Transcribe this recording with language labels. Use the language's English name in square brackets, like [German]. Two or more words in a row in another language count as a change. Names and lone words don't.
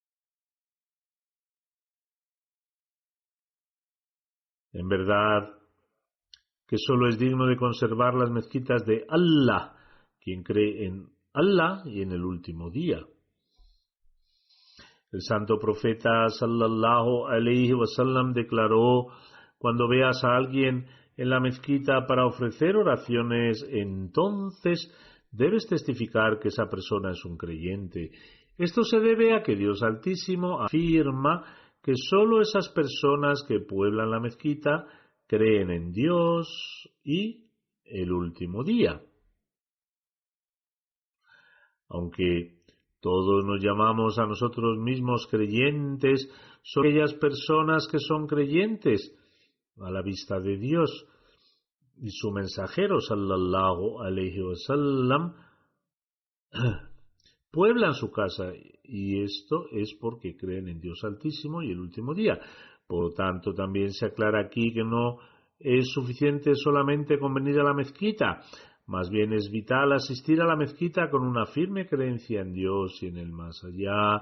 [Spanish] en verdad, que solo es digno de conservar las mezquitas de Allah, quien cree en Allah y en el último día. El santo profeta [Arabic] صلى الله عليه وسلم [Spanish] declaró: cuando veas a alguien en la mezquita para ofrecer oraciones, entonces debes testificar que esa persona es un creyente. Esto se debe a que Dios Altísimo afirma que sólo esas personas que pueblan la mezquita creen en Dios y el último día. Aunque todos nos llamamos a nosotros mismos creyentes, son aquellas personas que son creyentes a la vista de Dios y su mensajero [Arabic] صلى الله عليه وسلم [Spanish] pueblan su casa, y esto es porque creen en Dios Altísimo y el último día. Por lo tanto, también se aclara aquí que no es suficiente solamente con venir a la mezquita. Más bien es vital asistir a la mezquita con una firme creencia en Dios y en el más allá.